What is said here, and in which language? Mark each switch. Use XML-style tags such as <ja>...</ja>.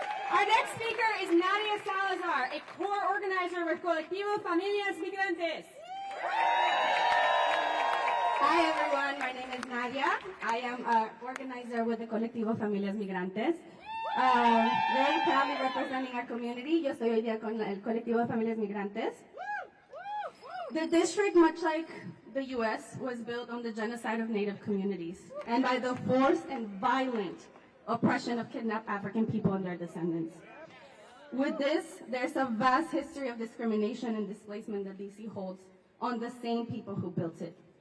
<en>Our next speaker is Nadia Salazar, a core organizer with Colectivo Familias Migrantes. Hi everyone, my name is Nadia. I am an organizer with the Colectivo Familias Migrantes. Very proudly representing our community.</en> <es>Yo estoy hoy día con el Colectivo Familias Migrantes.</es> <en>The district, much like the U.S., was built on the genocide of Native communities and by the forced and violent oppression of kidnapped African people and their descendants. With this, there's a vast history of discrimination and displacement that DC holds on the same people who built it.</en>